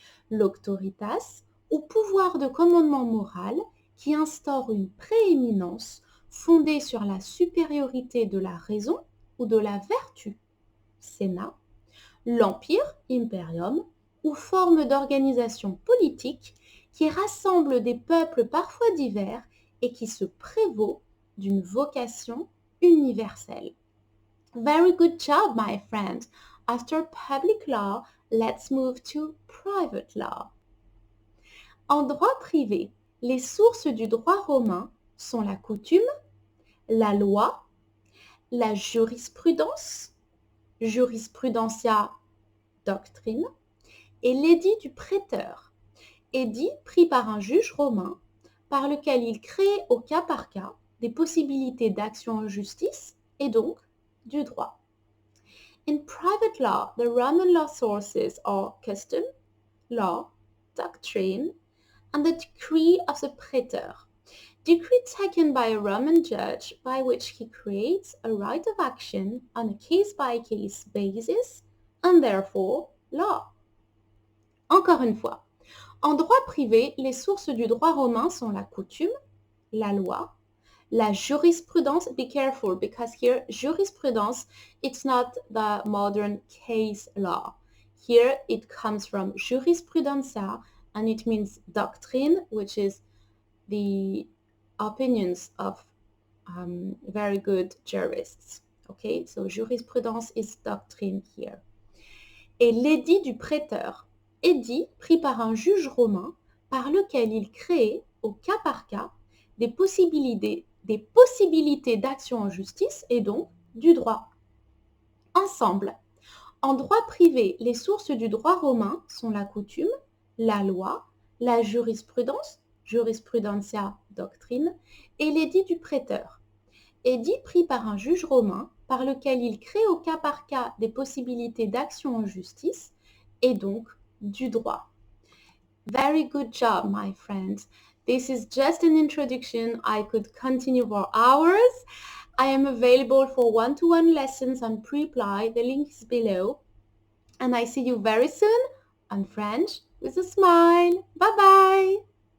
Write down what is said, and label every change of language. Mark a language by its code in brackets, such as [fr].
[fr] L'auctoritas ou pouvoir de commandement moral qui instaure une prééminence fondée sur la supériorité de la raison ou de la vertu. Sénat. L'empire, imperium, ou forme d'organisation politique qui rassemble des peuples parfois divers et qui se prévaut d'une vocation universelle. [en] Very good job, my friend. After public law, let's move to private law. [fr] En droit privé, les sources du droit romain sont la coutume, la loi, la jurisprudence, jurisprudentia, doctrine, et l'édit du prêteur, édit pris par un juge romain par lequel il crée au cas par cas des possibilités d'action en justice et donc du droit. [en] In private law, the Roman law sources are custom, law, doctrine, and the decree of the praetor, decree taken by a Roman judge by which he creates a right of action on a case-by-case basis and therefore law. [fr] Encore une fois, en droit privé, les sources du droit romain sont la coutume, la loi, la jurisprudence. [en] Be careful because here jurisprudence, it's not the modern case law. Here it comes from jurisprudentia and it means doctrine, which is the opinions of very good jurists. Okay, so jurisprudence is doctrine here. [fr] Et l'édit du prêteur, édit pris par un juge romain par lequel il crée au cas par cas des possibilités d'action en justice et donc du droit. Ensemble, en droit privé, les sources du droit romain sont la coutume, la loi, la jurisprudence, jurisprudentia, doctrine, et l'édit du prêteur, édit pris par un juge romain par lequel il crée au cas par cas des possibilités d'action en justice et donc du droit. [en] Very good job, my friends. This is just an introduction. I could continue for hours. I am available for one-to-one lessons on Preply. The link is below. And I see you very soon on French with a smile. Bye-bye.